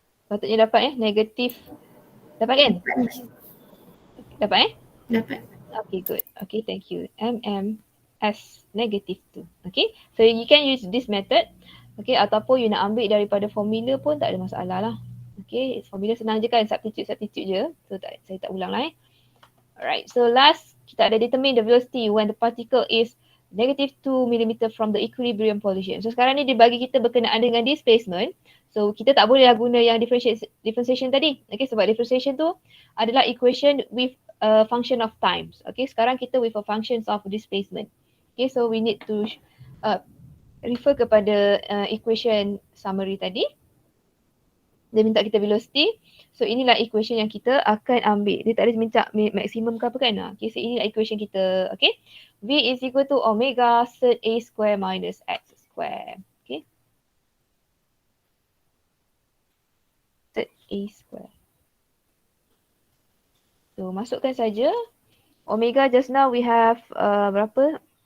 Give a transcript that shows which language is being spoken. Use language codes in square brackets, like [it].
[ms] Patutnya dapat negatif. Dapat kan? Dapat Dapat. [en] Okay, good. Okay, thank you. S negative 2. Okay, so you can use this method. [ms] Okay, ataupun you nak ambil daripada formula pun tak ada masalah lah. [en] Okay, [ms] formula senang je kan, substitute je. So saya tak ulang lah [en] Alright, so last [ms] kita ada [en] determine the velocity when the particle is negative 2 mm from the equilibrium position. [ms] So sekarang ni dia bagi kita berkenaan dengan displacement. So kita tak boleh lah guna yang differentiation tadi. [en] Okay, [ms] sebab differentiation tu adalah [en] equation with a function of times. Okay, [ms] sekarang kita [en] with a function of displacement. Okay, so we need to refer [ms] kepada equation summary tadi. Dia minta kita velocity. So inilah equation yang kita akan ambil. Dia tak ada minta maksimum ke apa kan. Okay, so inilah equation kita. Okay. [en] V is equal to omega third A square minus X square. Okay. Third A square. So [ms] masukkan saja. [en] Omega just now we have [ms] berapa?